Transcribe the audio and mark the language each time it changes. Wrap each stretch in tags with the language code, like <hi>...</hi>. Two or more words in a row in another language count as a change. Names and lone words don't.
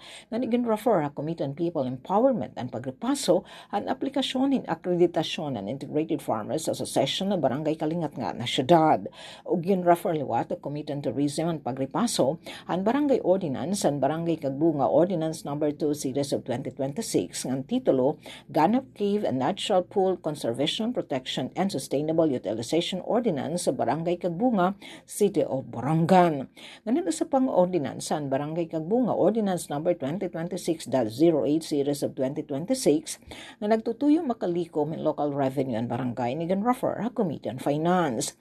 <war>Nanigin refer ang Committee on People Empowerment ang pagripaso ang aplikasyon ng akreditasyon ng Integrated Farmers Association ng Barangay Kalingatngan na syudad. Ug gin-refer liwat ang Committee on Tourism ang pagripaso ang Barangay Ordinance ang Barangay Kagbunga Ordinance No. 2 Series of 2026 ang titulo Ganap Cave and Natural Pool Conservation, Protection and Sustainable Utilization Ordinance sa Barangay Kagbunga, City of Borongan. Ganun sa pang-ordinance ang Barangay Kagbunga Ordinance No. 2026-08 Series of 2026 na nagtutuyo makalikom ng local revenue ang barangay ni gan-refer ang Committee on Finance.</war>